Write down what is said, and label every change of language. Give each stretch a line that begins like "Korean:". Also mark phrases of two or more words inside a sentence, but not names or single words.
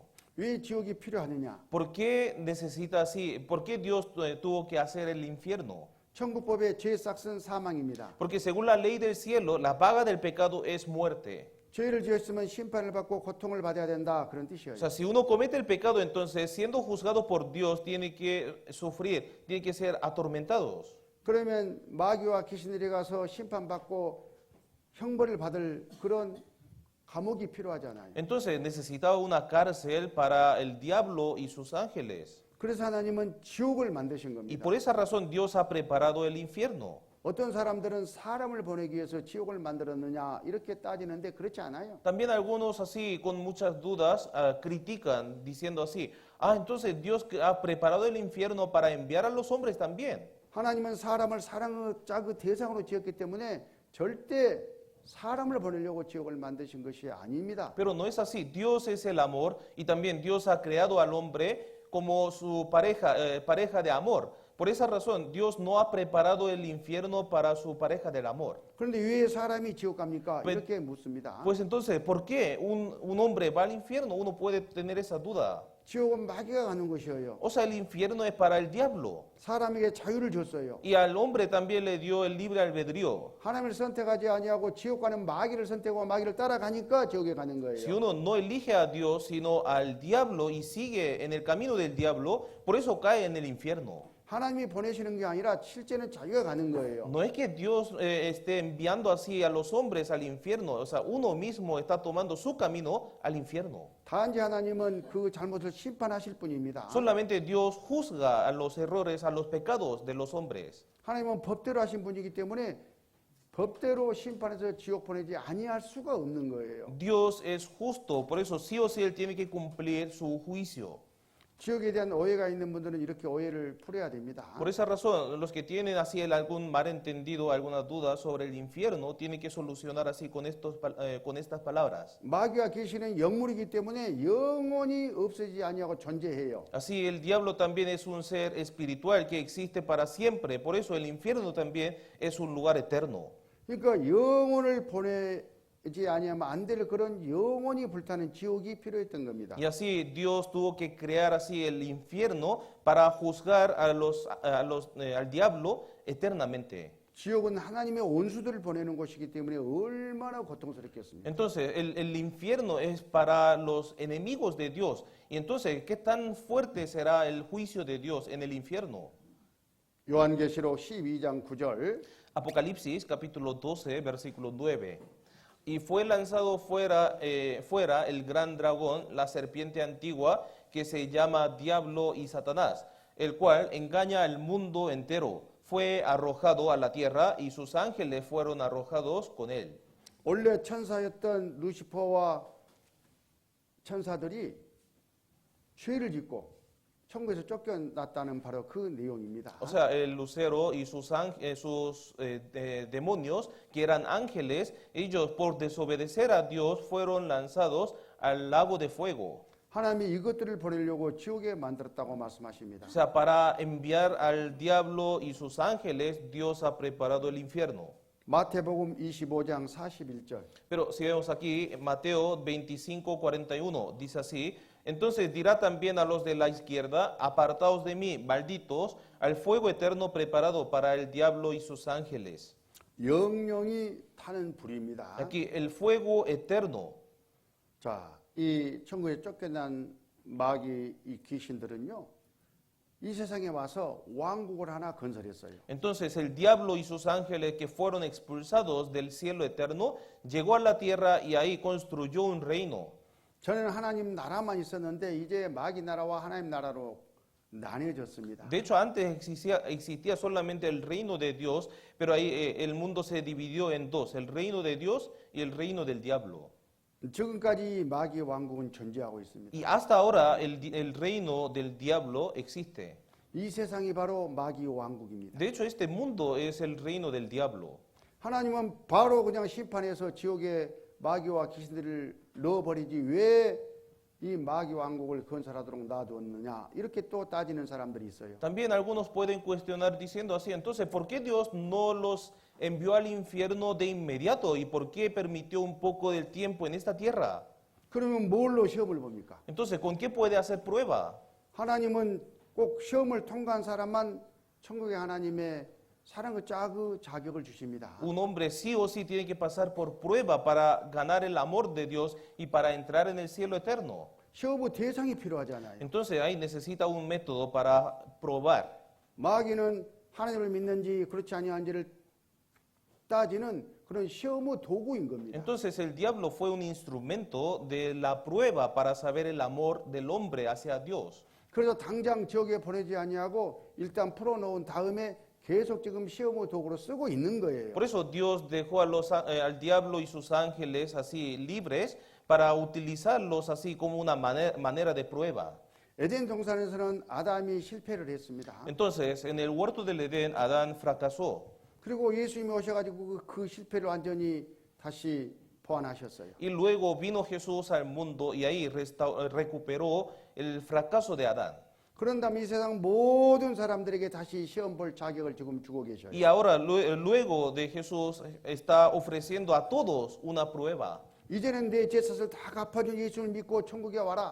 Korean: 왜 지옥이 필요하느냐?
Spanish: ¿Por qué necesita así? ¿Por qué Dios tuvo que hacer el infierno?
Korean: 천국법의 죄의 싹은 사망입니다.
Spanish: Porque según la ley del cielo, la paga del pecado es muerte.
Korean: 죄를 지었으면 심판을 받고 고통을 받아야 된다. 그런 뜻이에요.
Spanish: O sea, si uno comete el pecado, entonces, siendo juzgado por Dios, tiene que sufrir, tiene que ser atormentados.
Korean: 그러면 마귀와 귀신들이 가서 심판받고 형벌을 받을 그런 감옥이 필요하잖아요.
Spanish: Entonces necesitaba una cárcel para el diablo y sus ángeles.
Korean: 그래서 하나님은 지옥을 만드신
Spanish: Y
Korean: 겁니다.
Spanish: por esa razón Dios ha preparado el infierno.
Korean: 어떤 사람들은 사람을 보내기 위해서 지옥을 만들었느냐 이렇게 따지는데 그렇지 않아요.
Spanish: También algunos así, con muchas dudas, critican diciendo así, entonces Dios ha preparado el infierno para enviar a los hombres también.
Korean: 하나님은 사람을 사랑자 그 대상으로 지었기 때문에 절대 사람을 보내려고 지옥을 만드신 것이 아닙니다.
Spanish: Pero no es así. Dios es el amor y también Dios ha creado al hombre como su pareja, pareja de amor. Por esa razón, Dios no ha preparado el infierno para su pareja del amor.
Korean: 그런데 왜 사람이 지옥 갑니까?
Spanish: Pues-
Korean: 이렇게 묻습니다.
Spanish: Pues entonces, ¿por qué un hombre va al infierno? Uno puede tener esa duda.
Korean: 지옥은 마귀가 가는 것이에요.
Spanish: O sea, el infierno es para el diablo.
Korean: 사람에게 자유를 줬어요.
Spanish: Y al hombre también le dio el libre albedrío.
Korean: 하나님을 선택하지 아니하고 지옥 가는 마귀를 선택하고 마귀를 따라가니까 지옥에 가는
Spanish: Si
Korean: 거예요.
Spanish: uno no elige a Dios, sino al diablo y sigue en el camino del diablo, por eso cae en el infierno.
Korean: 하나님이 보내시는 게 아니라 실제는 자기가 가는 거예요.
Spanish: No es que Dios esté enviando así a los hombres al infierno, o sea, uno mismo está tomando su camino al infierno.
Korean: 단지 하나님은 그 잘못을 심판하실 뿐입니다.
Spanish: Solamente Dios juzga a los errores, a los pecados de los hombres.
Korean: 하나님은 법대로 하신 분이기 때문에 법대로 심판해서 지옥 보내지 아니할 수가 없는 거예요.
Spanish: Dios es justo, por eso sí o sí Él tiene que cumplir su juicio.
Korean: 지옥에 대한 오해가 있는 분들은 이렇게 오해를 풀어야 됩니다.
Spanish: Por esa razón, los que tienen así algún malentendido, alguna duda sobre el infierno, tienen que solucionar así con estas palabras.
Korean: 마귀와 귀신은 영물이기 때문에 영원히 없어지지 아니하고 존재해요.
Spanish: Así el diablo también es un ser espiritual que existe para siempre, por eso el infierno también es un lugar eterno.
Korean: 그러니까 영혼을 보내지 아니하면 안 될 그런 영원히 불타는 지옥이 필요했던 겁니다.
Spanish: Y así Dios tuvo que crear así el infierno para juzgar al diablo eternamente.
Korean: 지옥은 하나님의 원수들을 보내는 곳이기 때문에 얼마나 고통스럽겠습니까?
Spanish: Entonces el infierno es para los enemigos de Dios. Y entonces, ¿qué tan fuerte será el juicio de Dios en el infierno?
Korean: 요한계시록 12장 9절
Spanish: Apocalipsis capítulo 12, versículo 9. Y fue lanzado fuera el gran dragón, la serpiente antigua, que se llama Diablo y Satanás, el cual engaña al mundo entero. Fue arrojado a la tierra y sus ángeles fueron arrojados con él.
Korean: 원래 천사였던 루시퍼와 천사들이 죄를 짓고 천국에서 쫓겨났다는 바로 그 내용입니다.
Spanish: O sea, el lucero y sus demonios, que eran ángeles, ellos por desobedecer a Dios fueron lanzados al lago de fuego.
Korean: 하나님이 이것들을 보내려고 지옥에 만들었다고 말씀하십니다.
Spanish: O sea, para enviar al diablo y sus ángeles, Dios ha preparado el infierno.
Korean: 마태복음 25장 41절.
Spanish: Pero si vemos aquí, Mateo 25:41, dice así, entonces dirá también a los de la izquierda, apartaos de mí, malditos, al fuego eterno preparado para el diablo y sus ángeles.
Korean: 영영이 타는 불입니다.
Spanish: Aquí, el fuego eterno.
Korean: 자, 이 천국에 쫓겨난 마귀 이 귀신들은요. 이 세상에 와서 왕국을 하나 건설했어요.
Spanish: Entonces el diablo y sus ángeles que fueron expulsados del cielo eterno, llegó a la tierra y ahí construyó un reino.
Korean: 저는 하나님 나라만 있었는데 이제 마귀 나라와 하나님 나라로 나뉘어졌습니다.
Spanish: De hecho, antes existía solamente el reino de Dios, pero ahí el mundo se dividió en dos, el reino de Dios y el reino del diablo.
Korean: 지금까지 마귀 왕국은 존재하고 있습니다.
Spanish: Y hasta ahora el reino del diablo existe.
Korean: 이 세상이 바로 마귀 왕국입니다.
Spanish: De hecho, este mundo es el reino del diablo.
Korean: 하나님은 바로 그냥 심판해서 지옥에 마귀와 귀신들을 넣어버리지 왜 이 마귀 왕국을 건설하도록 놔두었느냐 이렇게 또 따지는 사람들이 있어요.
Spanish: También algunos pueden cuestionar diciendo así, entonces, ¿por qué Dios no los envió al infierno de inmediato? ¿Y por qué permitió un poco del tiempo en esta tierra?
Korean: 그러면 뭘로 시험을 봅니까?
Spanish: Entonces, ¿con qué puede hacer prueba?
Korean: 하나님은 꼭 시험을 통과한 사람만 천국의 하나님의 사랑의 자격을 주십니다.
Spanish: Un hombre sí o sí tiene que pasar por prueba para ganar el amor de Dios y para entrar en el cielo eterno.
Korean: 시험의 대상이 필요하잖아요.
Spanish: Entonces ahí necesita un método para probar.
Korean: 마귀는 하나님을 믿는지 그렇지 아니한지를 따지는 그런 시험의 도구인 겁니다.
Spanish: Entonces el diablo fue un instrumento de la prueba para saber el amor del hombre hacia Dios.
Korean: 그래서 당장 지옥에 보내지 아니하고 일단 풀어놓은 다음에 계속 지금 시험의 도구로 쓰고 있는 거예요.
Spanish: Por eso Dios dejó al diablo y sus ángeles así libres para utilizarlos así como una manera de prueba.
Korean: 에덴 동산에서는 아담이 실패를 했습니다.
Spanish: Entonces en el huerto del Edén Adán fracasó.
Korean: 그리고 예수님이 오셔가지고 그 실패를 완전히 다시 보완하셨어요.
Spanish: Y luego vino Jesús al mundo y ahí recuperó el fracaso de Adán.
Korean: 그런 다음에 이 세상 모든 사람들에게 다시 시험 볼 자격을 지금 주고 계셔요.
Spanish: Y ahora, luego de Jesús, está ofreciendo a todos una prueba.
Korean: 이제는 내 죄짓을 다 갚아준 예수를 믿고 천국에 와라.